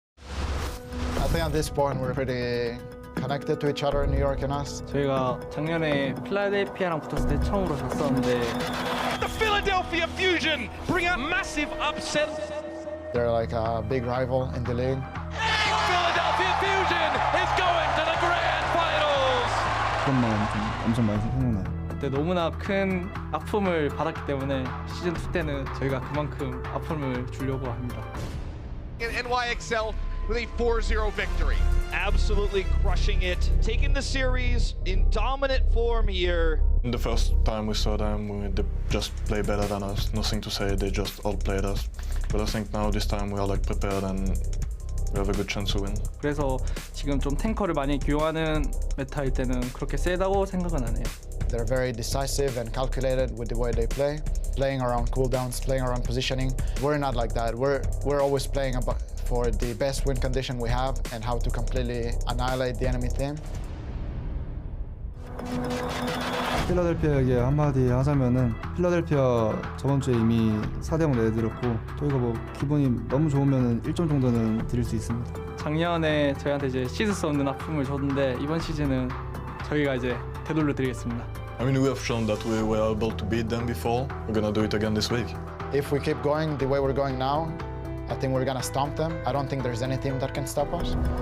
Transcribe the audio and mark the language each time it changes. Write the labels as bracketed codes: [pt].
[en] I think at this point we're pretty connected to each other, New York and us. [ko] 저희가 작년에 필라델피아랑 붙었을 때 처음으로 졌었는데 [en] The Philadelphia Fusion bring a massive upset. They're like a big rival in the league. Philadelphia Fusion is going to the grand finals. [ko] 그런 마음 좀 엄청 많이 생각나요. 그때 너무나 큰 아픔을 받았기 때문에 시즌 2 때는 저희가 그만큼 아픔을 주려고 합니다. [en] NYXL with a 4-0 victory. Absolutely crushing it, taking the series in dominant form here. The first time we saw them, they just play better than us. Nothing to say, they just outplayed us. But I think now this time we are like prepared and we have a good chance to win. [ko] 그래서 지금 좀 탱커를 많이 기용하는 메타일 때는 그렇게 세다고 생각은 안 해요. [en] They're very decisive and calculated with the way they play, playing around cooldowns, playing around positioning. We're not like that. We're always playing for the best win condition we have and how to completely annihilate the enemy team. [ko] 필라델피아에게 한마디 하자면은 필라델피아 저번 주에 이미 4대0 내드렸고 저희가 뭐 기분이 너무 좋으면은 1점 정도는 드릴 수 있습니다. 작년에 저희한테 이제 씻을 수 없는 아픔을 줬는데 이번 시즌은 저희가 이제 되돌려 드리겠습니다. [en] I mean, we have shown that we were able to beat them before. We're gonna do it again this week. If we keep going the way we're going now, I think we're gonna stomp them. I don't think there's any team that can stop us.